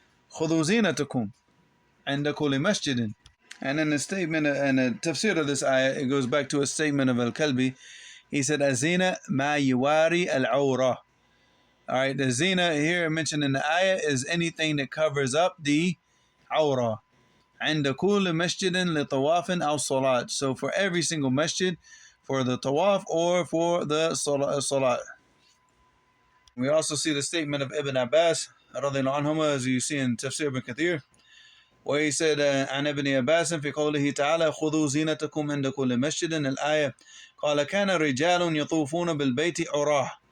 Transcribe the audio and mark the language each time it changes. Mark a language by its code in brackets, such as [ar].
[ar] خذوا زينتكم عند كل مسجد. [en] And in the statement and the tafsir of this ayah, it goes back to a statement of Al-Kalbi. He said, Azina ma yuwari al-awra. All right, the zina here mentioned in the ayah is anything that covers up the awra. [ar] عند كل مسجد لطواف أو صلاة. [en] So for every single masjid, for the tawaf or for the salat. We also see the statement of Ibn Abbas radhiyallahu anhuma, as you see in Tafsir ibn Kathir, where he said, [ar] عن ابن عباس في قوله تعالى خذوا زينتكم عند كل مسجد, الآية قال كان رجال يطوفون بالبيت عراه.